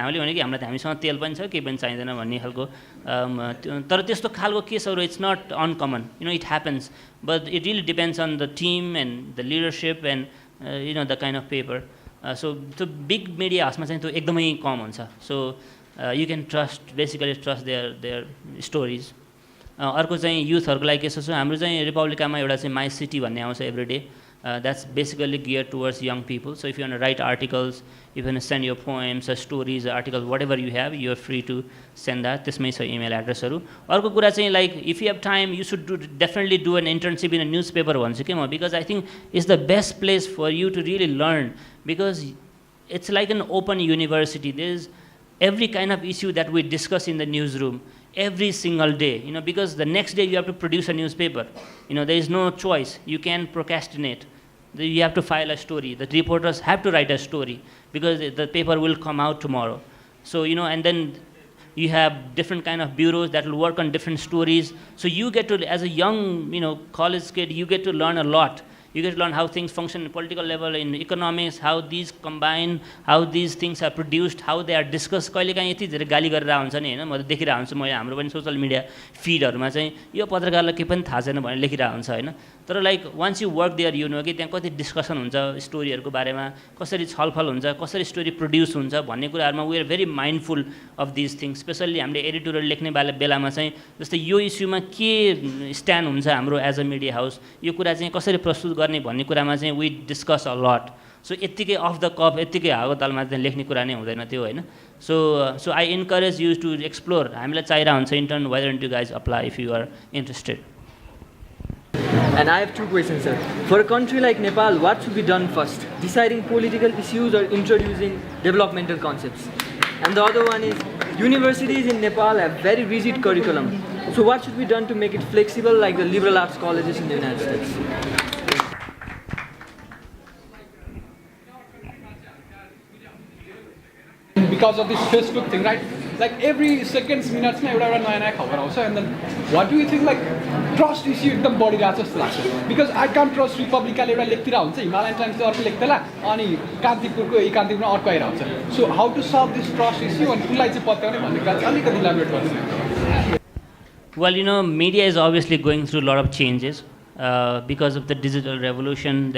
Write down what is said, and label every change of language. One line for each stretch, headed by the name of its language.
Nepali: हामीले भने कि हामीसँग तेल पनि छ, केही पनि चाहिँदैन भन्ने खालको। तर त्यस्तो खालको केसहरू
English: It's not uncommon, it happens, but it really depends on the team and the leadership and the kind of paper.
Nepali: So त्यो बिग मिडिया हाउसमा चाहिँ त्यो एकदमै कम हुन्छ।
English: So you can basically trust their stories.
Nepali: अर्को चाहिँ युथहरूको लागि के छ, हाम्रो चाहिँ रिपब्लिकामा एउटा चाहिँ माई सिटी भन्ने आउँछ
English: Every day. That's basically geared towards young people. So if you want to write articles, if you want to send your poems or stories, articles, whatever you have, you are free to send that.
Nepali: त्यसमै छ email addressहरू। अर्को कुरा चाहिँ
English: like if you have time, you should definitely do an internship in a newspaper
Nepali: भन्छु के म,
English: because I think it's the best place for you to really learn, because it's like an open university. There's every kind of issue that we discuss in the newsroom every single day, because the next day you have to produce a newspaper. There is no choice. You can procrastinate. You have to file a story. The reporters have to write a story because the paper will come out tomorrow. So, and then you have different kind of bureaus that will work on different stories. So you get to, as a young, college kid, you get to learn a lot. You get to learn how things function in political level, in economics, how these combine, how these things are produced, how they are discussed.
Nepali: कहिले काहीँ यति धेरै गाली गरेर हुन्छ नि हैन, म त देखिरहेको हुन्छु, मैले हाम्रो पनि सोशल मिडिया फिडहरुमा चाहिँ यो पत्रकारलाई के पनि थाहा छैन भनेर लेखिरहेको हुन्छ हैन। तर
English: like once you work there you know
Nepali: कि त्यहाँ कति डिस्कसन हुन्छ स्टोरीहरुको बारेमा, कसरी छलफल हुन्छ, कसरी स्टोरी प्रोड्युस हुन्छ भन्ने कुराहरुमा
English: We are very mindful of this things.
Nepali: Specially हामीले एडिटोरियल लेख्ने बेलामा चाहिँ जस्तै यो इस्युमा के स्ट्यान्ड हुन्छ हाम्रो
English: as a media house,
Nepali: यो कुरा चाहिँ कसरी प्रस्तुत गर्ने भन्ने कुरामा चाहिँ
English: We discuss a lot.
Nepali: So यत्तिकै
English: off the cuff
Nepali: यत्तिकै हावा तालमा चाहिँ लेख्ने कुरा नै हुँदैन त्यो हैन।
English: So I encourage you to explore.
Nepali: हामीलाई चाहिरहेको हुन्छ intern,
English: Why don't you guys apply if you are interested. And I have two questions, sir. For a country like Nepal, what should be done first? Deciding political issues or introducing developmental concepts? And the other one is, universities in Nepal have very rigid curriculum. So what should be done to make it flexible like the liberal arts colleges in the United States? Because of this Facebook thing, right? Like every seconds, minutes,
Nepali: एउटा नयाँ खबर आउँछ,
English: and then what do you think, like trust issue
Nepali: एकदम बढिरहेको जस्तो लाग्छ?
English: Because I can't trust
Nepali: Republica ले एउटा लेख्तिर हुन्छ, हिमालयन टाइम्स ले अर्को लेख्दैला, अनि कान्तिपुरमा अर्को आइरहेको छ।
English: So how to solve this trust issue and
Nepali: कुनलाई चाहिँ पत्याउने भन्ने कुरा चाहिँ अलिकति इलाबोरेट गर्नु।
English: Well, media is obviously going through a lot of changes because of the digital revolution.